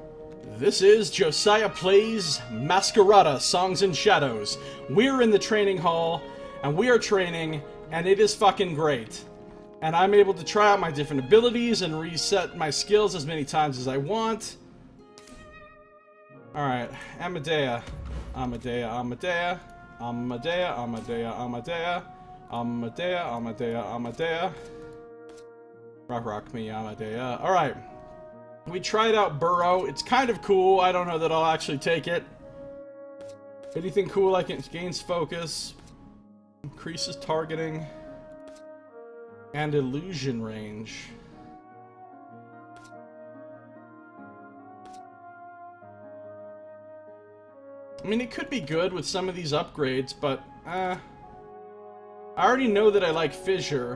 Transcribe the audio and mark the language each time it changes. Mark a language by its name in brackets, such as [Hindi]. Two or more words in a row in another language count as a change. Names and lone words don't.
[English] This is Josiah Plays Masquerada, Songs and Shadows. We're in the training hall, and we are training, and it is fucking great. And I'm able to try out my different abilities and reset my skills as many times as I want. Alright, Amadea. Amadea, Amadea. Amadea, Amadea, Amadea. Amadea, Amadea, Amadea. Rock me, Amadea. Alright. We tried out Burrow. It's kind of cool. I don't know that I'll actually take it. Anything cool like it gains focus, increases targeting, and illusion range. I mean, it could be good with some of these upgrades, but I already know that I like Fissure.